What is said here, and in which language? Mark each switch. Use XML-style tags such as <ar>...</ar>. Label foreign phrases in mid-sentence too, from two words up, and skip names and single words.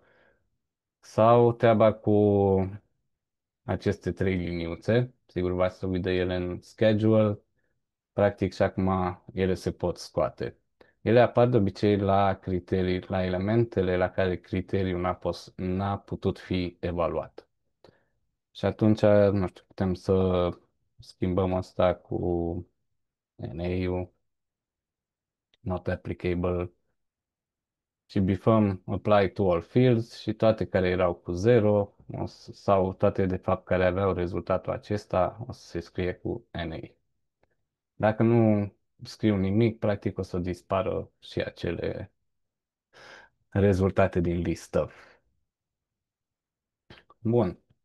<ro>Sau treaba cu aceste trei liniuțe, sigur v-ați lovit de ele în schedule, practic și acum ele se pot scoate. Ele apar de obicei la criterii, la elementele la care criteriul n-a putut fi evaluat. Și atunci, nu știu, putem să schimbăm asta cu NA-ul,</ro> <en>not applicable,</en> <ro>și bifăm</ro> <en>apply to all fields</en> <ro>și toate care erau cu 0 sau toate de fapt care aveau rezultatul acesta o să se scrie cu NA. Dacă nu scriu nimic, practic o să dispară și acele rezultate din listă. Bun.</ro>